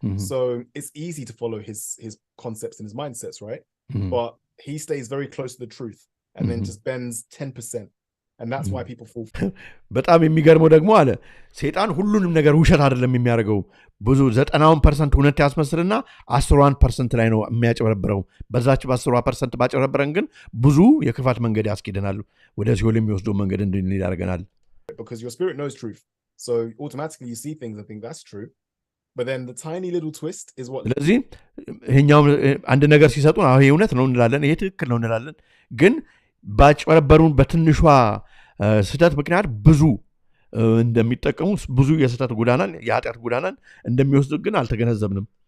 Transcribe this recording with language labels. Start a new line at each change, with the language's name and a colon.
English: So it's easy to follow his concepts and his mindsets, right? But he stays very close to the truth and then just bends 10%. And that's why people fall.
Amharic: በጣም የሚገርመው ደግሞ አለ ሰይጣን ሁሉንም ነገር ውሸት አይደለም የሚያደርገው ብዙ 90% እውነት ያስመስልና 10% ላይ ነው የሚያጨበረብረው በዛች በ10% ባጨበረብረን ግን ብዙ የክፋት መንገድ ያስኬደናል ወደ ሲኦል የሚወስደው መንገድ እንድንሄድ ያደርገናል
English: because your spirit knows truth so automatically you see things and think that's true but then the tiny little twist is what
Amharic: ስለዚህ ይሄኛው አንድ ነገር ሲሰጡን አሁን ይሄ እውነት ነው እንላለን ይሄ ትክክል ነው እንላለን ግን ባጨበረበሩን በትንሿ ስህተት ምክንያት ብዙ እንደሚጠቀሙ ብዙ የስህተት ጎዳናን የኃጢአት ጎዳናን እንደሚወስዱ ግን አልተገነዘብንም